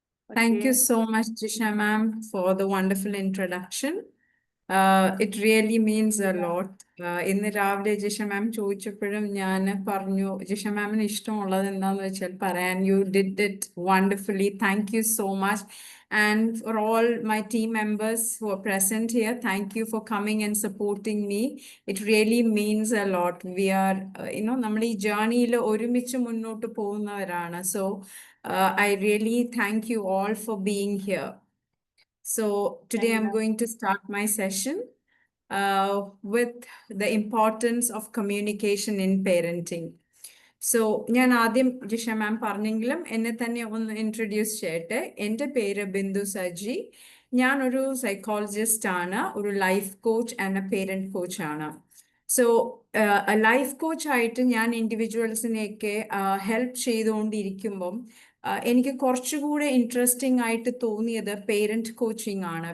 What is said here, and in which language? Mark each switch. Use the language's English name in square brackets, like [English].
[English] Thank you so much, Jisha ma'am, for the wonderful introduction. It really means a lot. [Malayalam] ഇന്ന് രാവിലെ ജിഷ മാം ചോദിച്ചപ്പോഴും ഞാൻ പറഞ്ഞു ജിഷ മാമിന് ഇഷ്ടമുള്ളത് എന്താന്ന് വെച്ചാൽ പറയാൻ. [English] You did it wonderfully. Thank you so much. And for all my team members who are present here, thank you for coming and supporting me. It really means a lot. We are, [Malayalam] നമ്മൾ ഈ ജേർണിയിൽ ഒരുമിച്ച് മുന്നോട്ട് പോകുന്നവരാണ്. [English] So I really thank you all for being here. So today I'm going to start my session with the importance of communication in parenting. [Malayalam] So ഞാൻ ആദ്യം ജിഷ മാം പറഞ്ഞെങ്കിലും എന്നെ തന്നെ ഒന്ന് ഇൻട്രൊഡ്യൂസ് ചെയ്യട്ടെ. എൻ്റെ പേര് ബിന്ദു സജി. ഞാനൊരു സൈക്കോളജിസ്റ്റ് ആണ്, ഒരു life coach and A parent coach ആണ്. സോ ലൈഫ് കോച്ച് ആയിട്ട് ഞാൻ ഇൻഡിവിജ്വൽസിനെയൊക്കെ ഹെൽപ്പ് ചെയ്തുകൊണ്ടിരിക്കുമ്പം എനിക്ക് കുറച്ചുകൂടെ ഇൻട്രസ്റ്റിംഗ് ആയിട്ട് തോന്നിയത് പേരന്റ് കോച്ചിങ് ആണ്.